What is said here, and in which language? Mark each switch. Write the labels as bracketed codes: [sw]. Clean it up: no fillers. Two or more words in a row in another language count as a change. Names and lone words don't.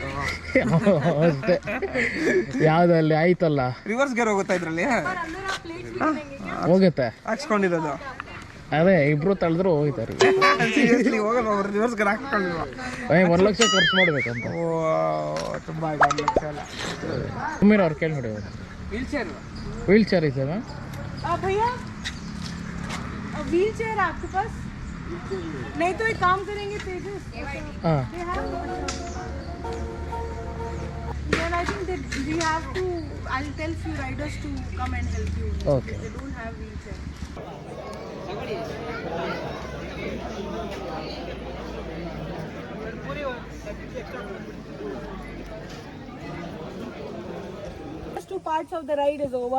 [kn] ಅಷ್ಟೇ. ಯಾವುದಲ್ಲಿ ಆಯ್ತಲ್ಲ, ರಿವರ್ಸ್ ಗೇರ್ ಹೋಗುತ್ತಾ ಇದ್ರಲ್ಲಿ ಹೋಗುತ್ತೆ ಹಾಕ್ಸ್ಕೊಂಡಿರೋದು. ಅದೇ ಇಬ್ರು ತಳೆದ್ರು ಹೋಗ್ತಾರೆ. ಹೋಗಲ್ಲ, ರಿವರ್ಸ್ ಗೇರ್ ಹಾಕ್ಕೊಂಡಿಲ್ವ? 1 ಲಕ್ಷ ಖರ್ಚು ಮಾಡ್ಬೇಕಂತ. ಓ ತುಂಬ ಆಯ್ತು, 1 ಲಕ್ಷ ಅಲ್ಲ. ಸುಮ್ಮನೆ ಅವ್ರು ಕೇಳಿ ನೋಡಿ. [en] wheel chair [kn] ಇದೆ ಮ್ಯಾಮ್. [hi] भैया [en] wheel chair [hi] आपके पास? नहीं तो एक काम करेंगे तेजस, [kn] ಹಾಂ [en] they have, then I think that we have to, I'll tell few riders to come and help you. Okay. They don't have wheelchair. First 2 parts of the ride is over.